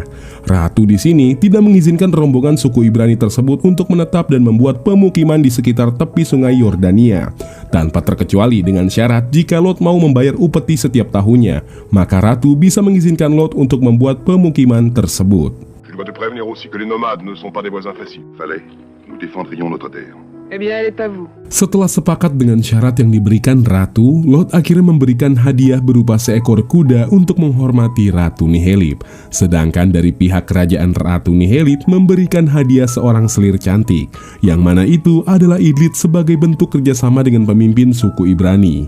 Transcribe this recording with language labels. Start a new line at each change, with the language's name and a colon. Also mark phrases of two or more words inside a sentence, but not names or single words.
Indonesian: Ratu di sini tidak mengizinkan rombongan suku Ibrani tersebut untuk menetap dan membuat pemukiman di sekitar tepi sungai Yordania, tanpa terkecuali dengan syarat jika Lot mau membayar upeti setiap tahunnya, maka Ratu bisa mengizinkan Lot untuk membuat pemukiman tersebut.
French: Je dois te prévenir aussi que les nomades ne sont pas des voisins faciles. Fallait, nous défendrions notre terre. Eh bien, elle est à vous.
Indonesian: Setelah sepakat dengan syarat yang diberikan Ratu, Lot akhirnya memberikan hadiah berupa seekor kuda untuk menghormati Ratu Nihelip. Sedangkan dari pihak kerajaan Ratu Nihelip memberikan hadiah seorang selir cantik, yang mana itu adalah Idlit sebagai bentuk kerjasama dengan pemimpin suku Ibrani.